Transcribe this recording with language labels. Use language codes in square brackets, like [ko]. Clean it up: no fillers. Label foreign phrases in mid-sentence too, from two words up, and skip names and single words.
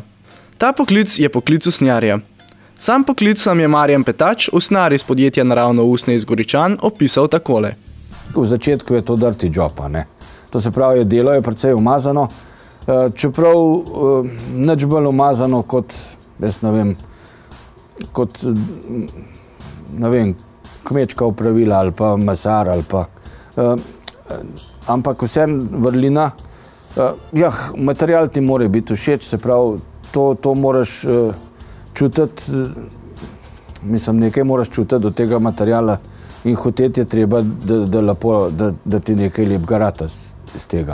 [sl] Ta poklic je poklic usnjarja. Sam poklic nam je Marjan Petač, usnjar iz podjetja Naravno usnje iz Goričan, opisal takole. V začetku je to [en] dirty job, [sl] ne. To se pravi, delo je precej umazano, čeprav nič bolj umazano kot, jaz ne vem, kot, ne vem, kmečka opravila ali pa mesar ali pa, ampak vsem vrlina, material ti mora biti všeč, se pravi, to moraš čutiti, Mislim, nekaj moraš čutiti do tega materijala in hoteti je treba, da ti nekaj lepega rata iz tega.